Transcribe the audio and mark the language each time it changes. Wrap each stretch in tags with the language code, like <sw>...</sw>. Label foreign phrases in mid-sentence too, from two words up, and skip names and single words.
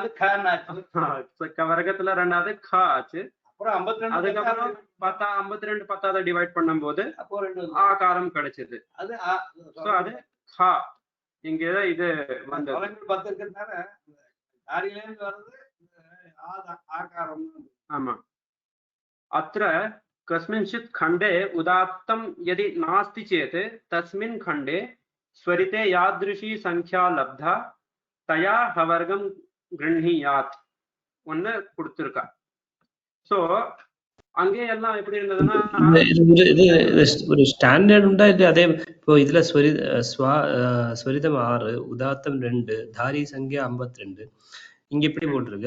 <ta>கவர்க்கத்துல ரெண்டாவது கா ஆச்சு. அப்புறம் 52 அதுக்கப்புறம் 52 10 டிவைட் பண்ணும்போது அப்போ ரெண்டு ஆகாரம் கிடைச்சது. அது அது ஹா. இங்க இது வந்து 10 இருக்கிறதுனால தாரியிலேருந்து வர்றது ஆகாரம். ஆமா.</ta> <sa>अत्र कस्मिंश्चित् खण्डे उदात्तं यदि नास्ति चेत् तस्मिन् खण्डे स्वरिते यादृशी संख्या लब्धा तया हवर्गं गृह्णीयात्</sa> <ta>ஒன்னு கொடுத்திருக்கா. சோ அங்கே எல்லாம் எப்படி இருந்ததுன்னா ஒரு ஸ்டாண்டர்ட் உண்டா இது? அதே இப்போ இதுல ஸ்வரிதம் 6, உதாத்தம் 2, தாரி சங்கியா 52 இங்க இப்படி போட்டிருக்கு.</ta>